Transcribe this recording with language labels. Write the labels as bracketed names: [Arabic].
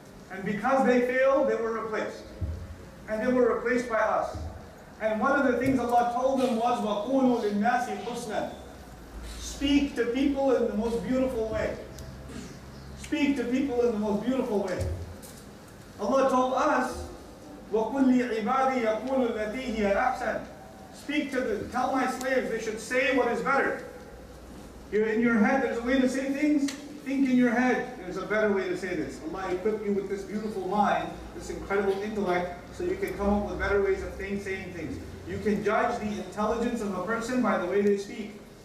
[English] And because they failed, they were replaced. And they were replaced by us. And one of the things Allah told them was, [Arabic] وَقُولُوا لِلنَّاسِ حُسْنًا. [English] Speak to people in the most beautiful way. Speak to people in the most beautiful way. Allah told us, [Arabic] وَقُلْ لِعِبَادِي يَقُولُ الَّتِي هِيَ أَحْسَنُ. [English] Tell my slaves they should say what is better. You're in your head, there's a way to say things. Think in your head, there's a better way to say this. Allah equipped you with this beautiful mind, this incredible intellect, so you can come up with better ways of saying things. You can judge the intelligence of a person by the way they speak.